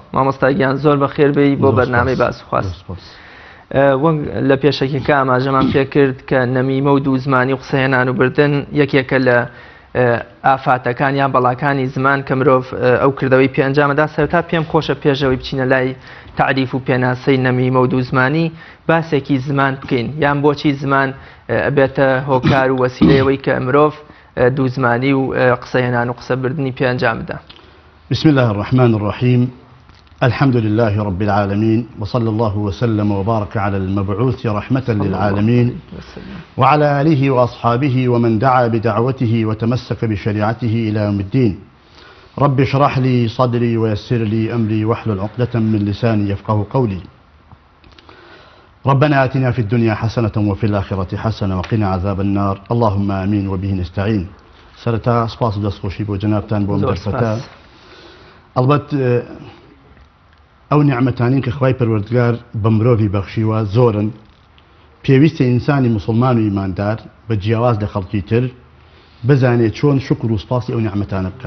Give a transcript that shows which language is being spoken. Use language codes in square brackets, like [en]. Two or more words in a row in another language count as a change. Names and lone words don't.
[ckb] مامۆستاگیان زۆر بەخێر بێی بۆ بەرنامەی باس و خواست. وەک لە پێشەکێکە ئاماژەمان پێکرد کە نەمیمە و دووزمانی و قسەهێنان و بردن یەکێکە لە ئافاتەکان یان بەڵاکانی زمان کە مرۆڤ ئەو کردەوەی پێنجامەدا. سەرتا پێم خۆشە پێشەوەی بچینە لای تعریف و پێناسەی نەمیمە و دووزمانی باسێکی زمان بکەین یان بۆچی زمان ئەبێتە هۆکار و وەسیلەیەوەی کە مرۆڤ دووزمانی و قسەهێنان و قسەبردنی پێنجامدا. [ar] بسم الله الرحمن الرحيم. الحمد لله رب العالمين وصلى الله وسلم وبارك على المبعوث رحمة للعالمين وعلى آله وأصحابه ومن دعا بدعوته وتمسك بشريعته إلى يوم الدين. رب اشرح لي صدري ويسر لي أمري واحلل عقدة من لساني يفقه قولي. ربنا آتنا في الدنيا حسنة وفي الآخرة حسنة وقنا عذاب النار. اللهم آمين وبه نستعين. [ckb] سرتا سپاس دەستخۆشی بۆ جەنابتان بۆ ئەم دەرفەتە. ئەڵبەت ئەو نیعمەتانین کە خوای پەروەردگار بە مرۆڤی بەخشیوە زۆرن. پێویستە ئینسانی موسڵمان و ئیماندار بە جیاواز لە خەڵکی تر بزانێت چۆن شکر و سپاسی ئەو نیعمەتانە بکە.